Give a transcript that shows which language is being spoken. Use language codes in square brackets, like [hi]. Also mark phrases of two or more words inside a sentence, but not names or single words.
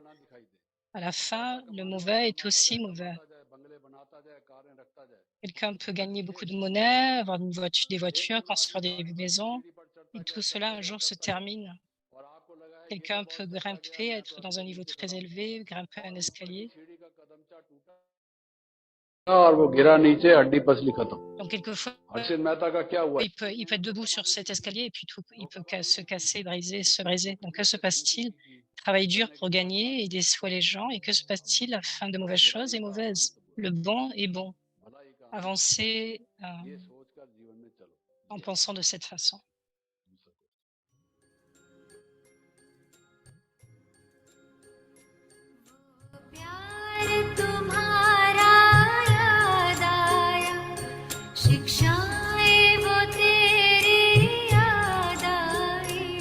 [fr] À la fin, le mauvais est aussi mauvais. Quelqu'un peut gagner beaucoup de monnaie, avoir des voitures, construire des maisons, et tout cela un jour se termine. Quelqu'un peut grimper, être dans un niveau très élevé, grimper un escalier. [hi] और वो गिरा नीचे, हड्डी पसली खत्म। [fr] Donc, quelquefois, [hi] हर्षित मेहता का क्या हुआ? [fr] il peut être debout sur cet escalier et puis il peut se casser, se briser. Donc, que se passe-t-il? Travaille dur pour gagner et déçoit les gens. Et que se passe-t-il? La fin de mauvaises choses est mauvaise. Le bon est bon. Avancez en pensant de cette façon. [hi] प्यार तुम्हारा याद आया, शिक्षाएं वो तेरी याद आई।